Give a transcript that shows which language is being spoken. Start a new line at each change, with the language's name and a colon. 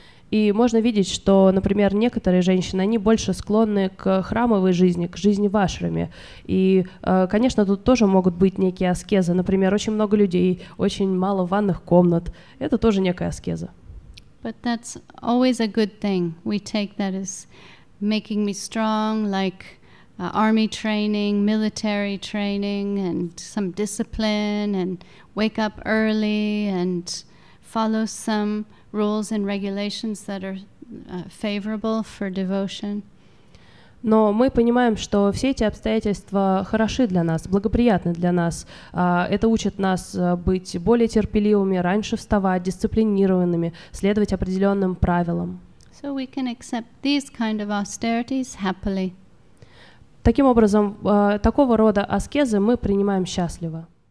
Russian: И можно видеть, что, например, некоторые женщины, они больше склонны к храмовой жизни, к жизни в ашраме. И, конечно, тут тоже могут быть некие аскезы. Например, очень много людей, очень мало ванных комнат. Это тоже некая аскеза.
English: But that's always a good thing. We take that as making me strong, like army training, military training, and some discipline, and wake up early and follow some rules and regulations that are favorable for devotion.
Russian: Но мы понимаем, что все эти обстоятельства хороши для нас, благоприятны для нас. Это учит нас быть более терпеливыми, раньше вставать, дисциплинированными, следовать определенным правилам.
English: So we can accept these kind of austerities happily.
Russian: Таким образом, такого рода аскезы мы принимаем счастливо.